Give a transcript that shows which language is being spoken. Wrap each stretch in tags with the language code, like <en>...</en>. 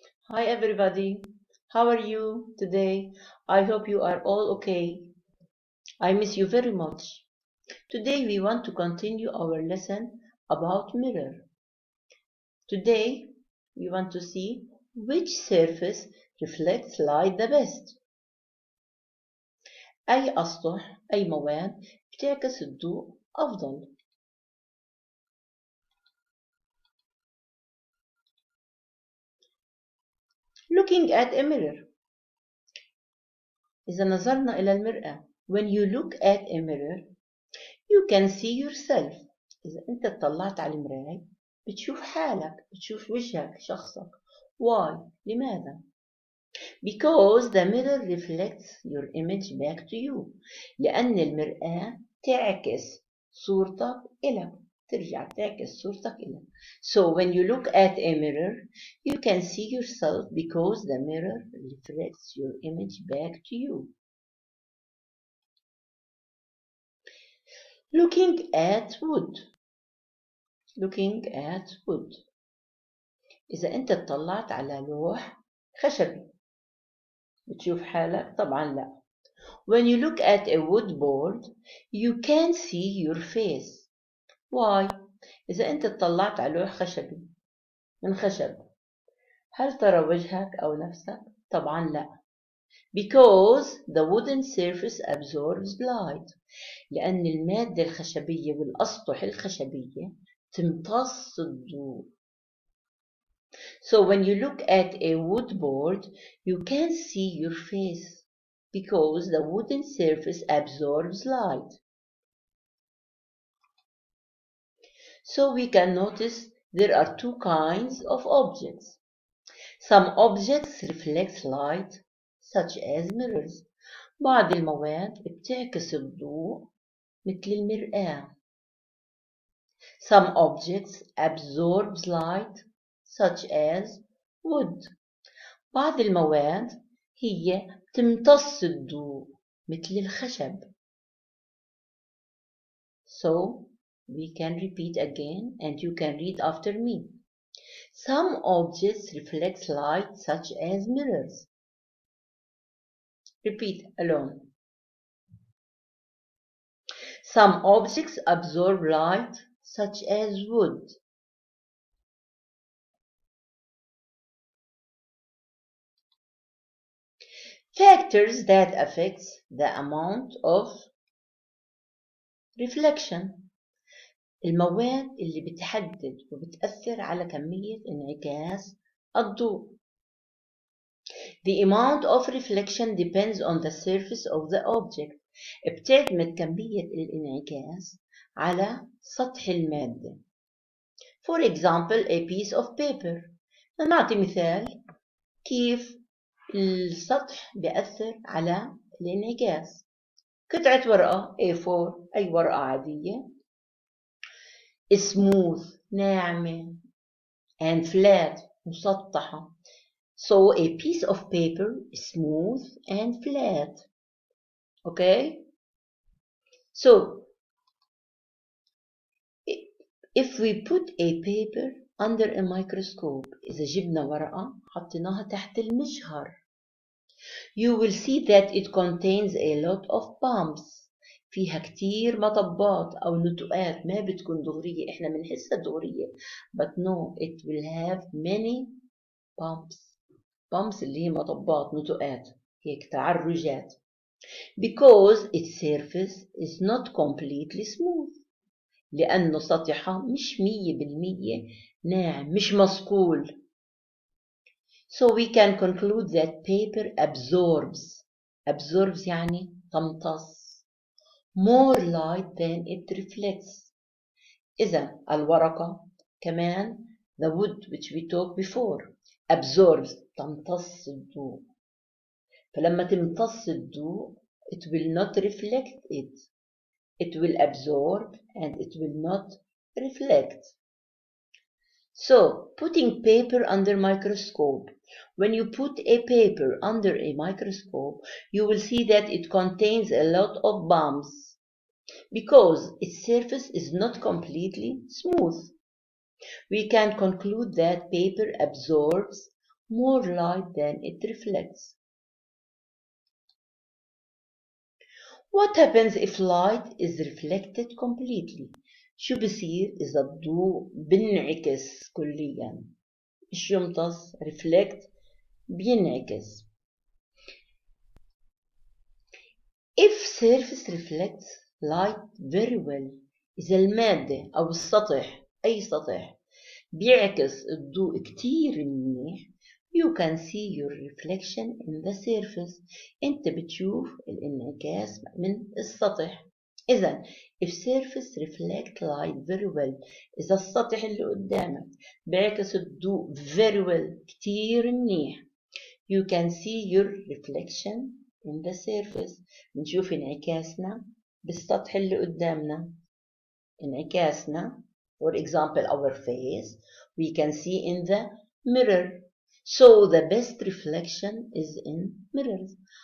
<en>Hi everybody, how are you today? I hope you are all okay. I miss you very much. Today we want to continue our lesson about mirror. Today we want to see which surface reflects light the best.</en> <ar>أي أسطح أي مواد بتعكس الضوء أفضل.</ar> <en>Looking at a mirror.</en> <ar>إذا نظرنا إلى المرآة.</ar> <en>When you look at a mirror, you can see yourself.</en> <ar>إذا أنت اطلعت على المراية بتشوف حالك، بتشوف وجهك، شخصك.</ar> <en>Why؟</en> <ar>لماذا؟</ar> <en>Because the mirror reflects your image back to you.</en> <ar>لأن المرآة تعكس صورتك إلك، ترجع تعكس صورتك إلك.</ar> <en>So when you look at a mirror, you can see yourself because the mirror reflects your image back to you. Looking at wood. Looking at wood.</en> <ar>إذا أنت اطلعت على لوح خشبي بتشوف حالك؟ طبعا لا.</ar> <en>When you look at a wood board, you can see your face. Why؟</en> <ar>إذا أنت اطلعت على لوح خشبي من خشب، هل ترى وجهك أو نفسك؟ طبعا لا.</ar> <en>Because the wooden surface absorbs light.</en> <ar>لأن المادة الخشبية والأسطح الخشبية تمتص الضوء.</ar> <en>So when you look at a wood board, you can see your face because the wooden surface absorbs light. So we can notice there are two kinds of objects. Some objects reflect light, such as mirrors.</en> <ar>بعض المواد بتعكس الضوء مثل المرآة.</ar> <en>Some objects absorb light, such as wood.</en> <ar>بعض المواد هي تمتص الضوء مثل الخشب.</ar> <en>So we can repeat again and you can read after me. Some objects reflect light such as mirrors. Repeat alone. Some objects absorb light such as wood. Factors that affect the amount of reflection.</en> <ar>المواد اللي بتحدد وبتأثر على كمية انعكاس الضوء.</ar> <en>The amount of reflection depends on the surface of the object.</en> <ar>بتعتمد كمية الانعكاس على سطح المادة.</ar> <en>For example, a piece of paper.</en> <ar>نعطي مثال كيف السطح بيأثر على الانعكاس. قطعة ورقة A4 أي ورقة عادية smooth ناعمة</ar> <en>and flat</en> <ar>مسطحة.</ar> <en>So a piece of paper is smooth and flat. Okay? So if we put a paper under a microscope,</en> <ar>إذا جبنا ورقة حطيناها تحت المجهر,</ar> <en>you will see that it contains a lot of bumps.</en> <ar>فيها كتير مطبات أو نتوءات ما بتكون دغرية. إحنا بنحسها دغرية.</ar> <en>But no, it will have many bumps.</en> <ar>Bumps اللي هي مطبات نتوءات هيك تعرجات.</ar> <en>Because its surface is not completely smooth.</en> <ar>لأنه سطحها مش 100% ناعم مش مصقول.</ar> <en>So we can conclude that paper absorbs</en> <ar>يعني تمتص</ar> <en>more light than it reflects.</en> <ar>إذا الورقة كمان</ar> <en>the wood which we talked before absorbs</en> <ar>تمتص الضوء. فلما تمتص الضوء</ar> <en>it will not reflect it. It will absorb and it will not reflect. So, putting paper under microscope. When you put a paper under a microscope, you will see that it contains a lot of bumps because its surface is not completely smooth. We can conclude that paper absorbs more light than it reflects. What happens if light is reflected completely؟</en> <ar>شو بصير إذا الضوء بينعكس كليا؟ مش يمتص، reflect بينعكس.</ar> <en>If surface reflects light very well،</en> <ar>إذا المادة أو السطح، أي سطح بيعكس الضوء كتير منيح،</ar> <en>you can see your reflection in the surface.</en> <ar>أنت بتشوف الانعكاس من السطح.</ar> <en>إذا if surface reflect light very well،</en> <ar>إذا السطح اللي قدامك بيعكس الضوء</ar> <en>very well</en> <ar>كتير منيح،</ar> <en>you can see your reflection in the surface.</en> <ar>بنشوف انعكاسنا بالسطح اللي قدامنا.</ar> <en>انعكاسنا, for example our face, we can see in the mirror. So the best reflection is in mirrors.</en>